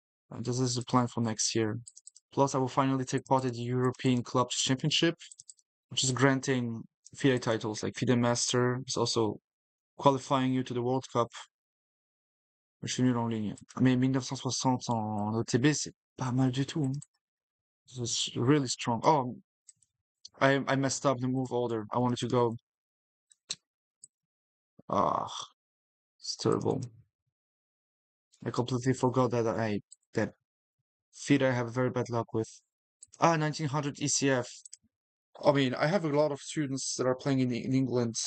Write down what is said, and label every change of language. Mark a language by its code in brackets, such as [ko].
[en] And this is the plan for next year. Plus, I will finally take part in the European Clubs Championship, which is granting FIDE titles like FIDE Master. It's also qualifying you to the World Cup. [fr] Je suis nul en ligne. Mais 1960 en OTB, c'est pas mal du tout, hein. [en] It's really strong. Oh, I messed up the move order. I wanted to go. Ah, it's terrible. I completely forgot that FIDE I have very bad luck with. 1900 ECF. I mean, I have a lot of students that are playing in England.